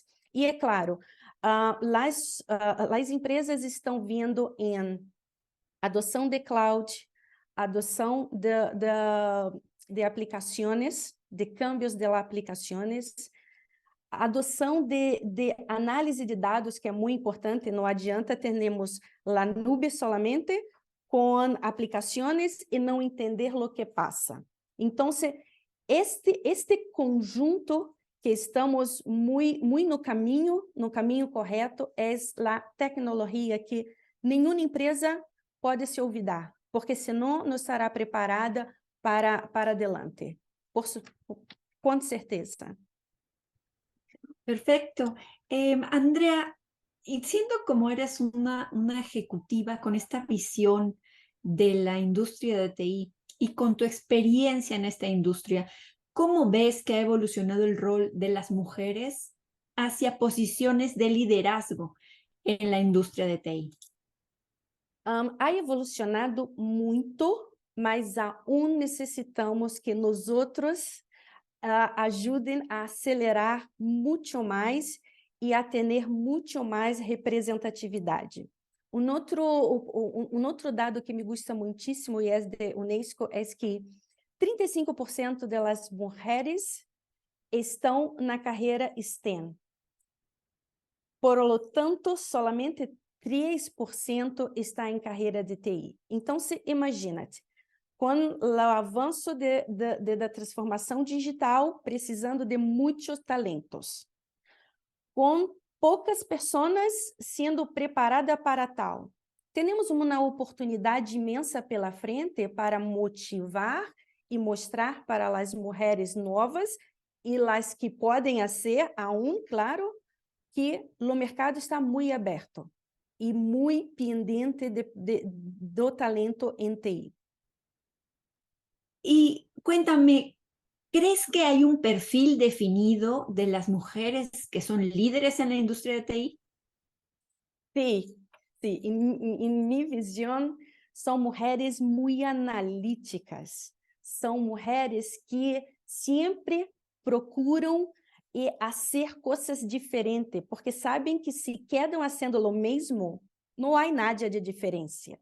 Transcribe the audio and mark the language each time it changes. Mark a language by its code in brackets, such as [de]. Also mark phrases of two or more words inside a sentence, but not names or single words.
[pt] E, é claro, as empresas estão vendo em adoção de cloud, adoção de aplicações, de cambios de aplicações, adoção de análise de dados, que é muito importante. Não adianta termos a [es] nube solamente [pt] com aplicações e não entender o que passa. Então, este conjunto que estamos muito no caminho correto, é a tecnologia que nenhuma empresa pode se olvidar, porque senão não estará preparada para adelante, com certeza. [es] Perfecto. Andrea, y siendo como eres una ejecutiva con esta visión de la industria de TI y con tu experiencia en esta industria, ¿cómo ves que ha evolucionado el rol de las mujeres hacia posiciones de liderazgo en la industria de TI? Ha evolucionado [pt] muito, mas aún necessitamos que nós outros ajudem a acelerar muito mais e a ter muito mais representatividade. Outro dado que [es] me gusta [pt] muitíssimo e é de UNESCO é que 35% das mulheres estão na carreira STEM. [es] Por lo tanto, solamente [pt] 3% está em carreira de TI. Então, imagina-te, com o avanço da transformação digital, precisando de muitos talentos, com poucas pessoas sendo preparadas para tal. Temos uma oportunidade imensa pela frente para motivar e mostrar para as mulheres novas e as que podem ser, claro, que o mercado está muito aberto. e muito pendente do talento em TI. [es] Y cuéntame, ¿crees que hay un perfil definido de las mujeres que son líderes en la industria de TI? [pt] Sim, sim. Em minha visão, são mulheres muito analíticas, são mulheres que sempre procuram fazer coisas diferentes, porque sabem que se quedam fazendo o mesmo, não há nada de diferença.